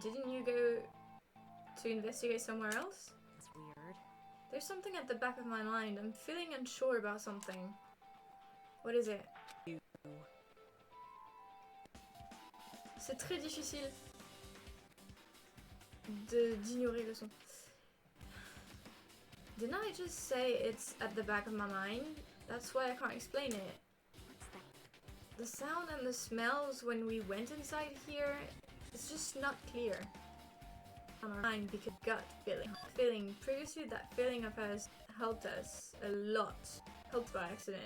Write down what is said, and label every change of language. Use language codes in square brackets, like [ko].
[en] Didn't you go to investigate somewhere else? It's weird. There's something at the back of my mind. I'm feeling unsure about something. What is it? [fr] C'est très difficile d'ignorer le son. [en] Didn't I just say it's at the back of my mind? That's why I can't explain it. What's that? The sound and the smells when we went inside here, it's just not clear. On our mind because gut feeling. Previously that feeling of us helped us a lot. Helped by accident.